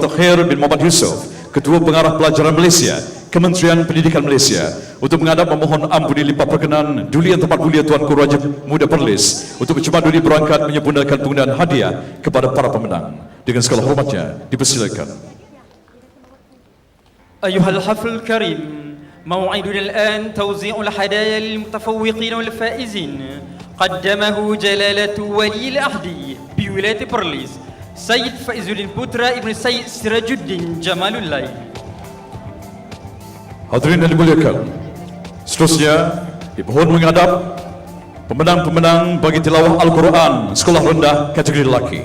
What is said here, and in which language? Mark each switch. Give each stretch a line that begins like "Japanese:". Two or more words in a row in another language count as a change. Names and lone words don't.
Malay: Khair bin Muhammad Yusof, Ketua Pengarah Pelajaran Malaysia, Kementerian Pendidikan Malaysia, untuk menghadap memohon ampun lipat perkenan Duli Yang Terhormat Mulia Tuanku Raja Muda Perlis untuk bercepat duli berangkat menyempurnakan penggunaan hadiah kepada para pemenang. Dengan segala hormatnya dipersilakan.
Arabic: أيها الحفل الكريم، موعدنا الآن توزيع الهدايا للمتفوقين والفائزين. قدمه جلالة ولي العهد بولاية Perlis, Sayyid Faizuddin Putra Ibn Sayyid Sirajuddin Jamalullail.
Malay: Hadirin yang dimuliakan, seterusnya dimohon menghadap pemenang-pemenang bagi tilawah Al-Quran sekolah rendah kategori lelaki.